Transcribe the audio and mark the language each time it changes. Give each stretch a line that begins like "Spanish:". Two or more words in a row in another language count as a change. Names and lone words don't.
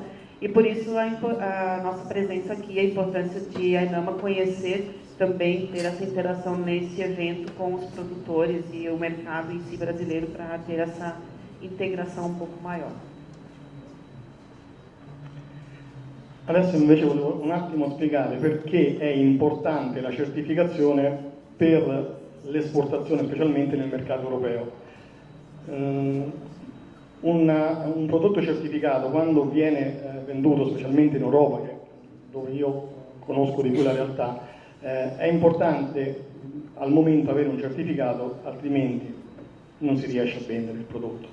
Portuguese: E por isso a nossa presença aqui, a importância de a Enama conhecer também, ter essa interação nesse evento com os produtores e o mercado em si brasileiro, para ter essa integração um pouco maior.
Italian: Adesso invece volevo un attimo spiegare perché è importante la certificazione per l'esportazione, specialmente nel mercato europeo. Un prodotto certificato, quando viene venduto specialmente in Europa, dove io conosco di più la realtà, è importante al momento avere un certificato, altrimenti non si riesce a vendere il prodotto.